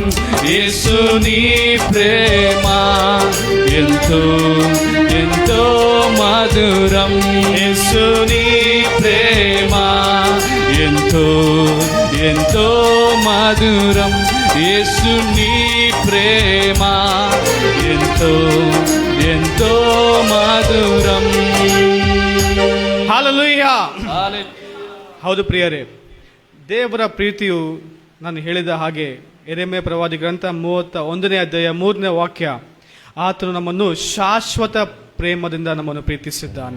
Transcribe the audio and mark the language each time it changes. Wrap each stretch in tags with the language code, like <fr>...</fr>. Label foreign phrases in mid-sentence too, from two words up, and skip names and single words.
<te>యేసు నీ ప్రేమ ఎంతో ఎంతో మధురం. యేసు నీ ప్రేమ ఎంతో ఎంతో మధురం. యేసు నీ ప్రేమ ఎంతో ఎంతో ಮಧುರಂ.</te> <kn>ಹಾಲೆಲೂಯಾ. ಹೌದು ಪ್ರಿಯರೇ, ದೇವರ ಪ್ರೀತಿಯು ನಾನು ಹೇಳಿದ ಹಾಗೆ ಯೆರೆಮೀಯ ಪ್ರವಾದಿ ಗ್ರಂಥ 31ನೇ ಅಧ್ಯಾಯ 3ನೇ ವಾಕ್ಯ, ಆತನು ನಮ್ಮನ್ನು ಶಾಶ್ವತ ಪ್ರೇಮದಿಂದ ನಮ್ಮನ್ನು ಪ್ರೀತಿಸಿದ್ದಾನೆ.</kn>